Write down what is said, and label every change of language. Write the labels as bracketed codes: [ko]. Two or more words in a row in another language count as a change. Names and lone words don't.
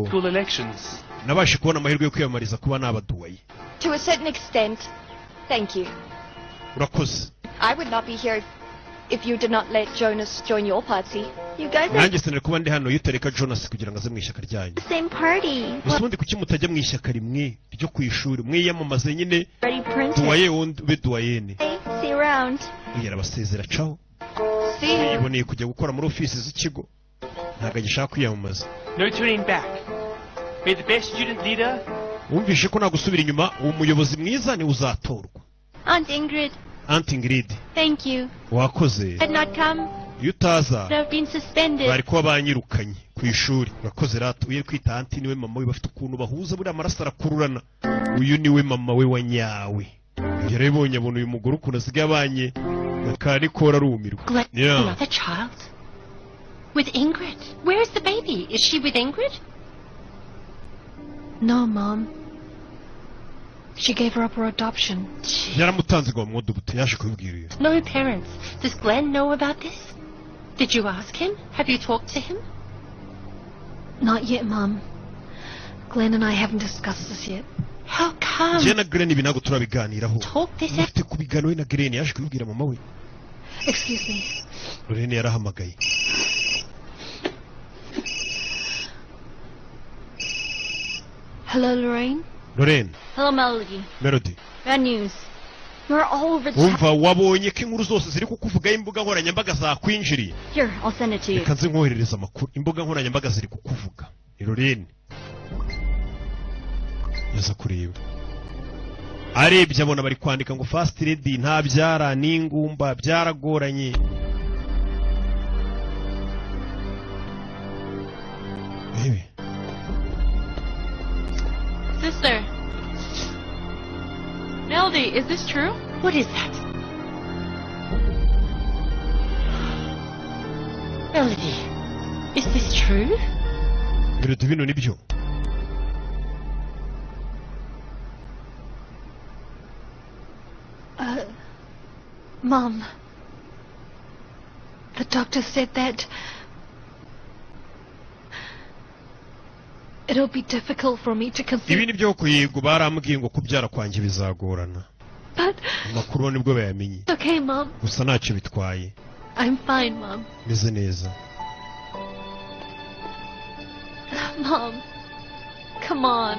[en] school elections. [rw] nabashe kubona amahirwe yo kwiyamamariza kuba nabaduwaye. [en] To a certain extent, thank you. [rw] urakoze. [en] I would not be here if you did not let Jonas join your party. You guys are [rw] nanjye sinari kuba ndi hano iyo utareka Jonas kugira ngo aze mu ishyaka ryanyu. [en] The same party. [rw] gusa ubundi kuki mutajya mu ishyaka rimwe ryo ku ishuri mwiyamamaze nyine [en] Already printed. [rw] duwaye wundi ube duwayene. [en] Hey, see you around. [rw] yarabasezera caho. [en] See. [rw] yiboneye kujya gukora muri ofisi z'ikigo ntabwo agishaka kwiyamamaza. [en] No turning back. Be the best student leader. [rw] wumvishe ko nagusubira inyuma uwo muyobozi mwiza ni uzatorwa. [en] Aunt Ingrid, Aunt Ingrid thank you. [rw] wakoze. [en] Had not come, [rw] iyo utaza [en] would have been suspended. [rw] bari kuba banyirukanye ku ishuri. urakoze rata uye kwita Aunt niwe mama we bafite ukuntu bahuza buriya amaraso arakururana. uyu niwe mama we wa nyawe. yarabonye abona uyu mugore ukuntu asigaye abanye akari kora arumirwa. [en] Another child? With Ingrid? Where is the baby? Is she with Ingrid? No, Mom. She gave her up for adoption. [rw] yaramutanze ngo bamwodobute yaje kubibwira iyo. [en] No parents. Does Glenn know about this? Did you ask him? Have you talked to him? Not yet, Mom. Glenn and I haven't discussed this yet. How come? [rw] njye na Glen ibi ntabwo turabiganiraho. [en] Talk this out. [rw] mufite kubiganiraho na Glen yaje kubibwira mama we. [en] Excuse me. [rw] Lorraine yarahamagaye. [en] Hello, Lorraine? Lorraine. Hello, Melody. Melody. Bad news. You're all over the [rw] wumva wabonye ko inkuru zose ziri kukuvugaho imbuga nkoranyambaga zakwinjiriye. [en] Here, I'll send it to you. [rw] reka nze nkoherereza amakuru. imbuga nkoranyambaga ziri kukuvuga. ni Lorraine. yaza kureba arebye abona bari kwandika ngo [en] fast lady [rw] nta byara n'ingumba byaragoranye. [en] Baby. Sister. Melody, is this true? What is that? Melody, is this true? [rw] Melody, bino nibyo. [en] Mom. The doctor said that it'll be difficult for me to conceive. [rw] ibi nibyo kuyego barambwiye ngo kubyara kwanjye bizagorana. [en] But [rw] amakuru nibwo bayamenye. [en] it's okay, Mom. [rw] gusa ntacyo bitwaye. [en] I'm fine, Mom. [rw] meze neza. [en] Mom, come on.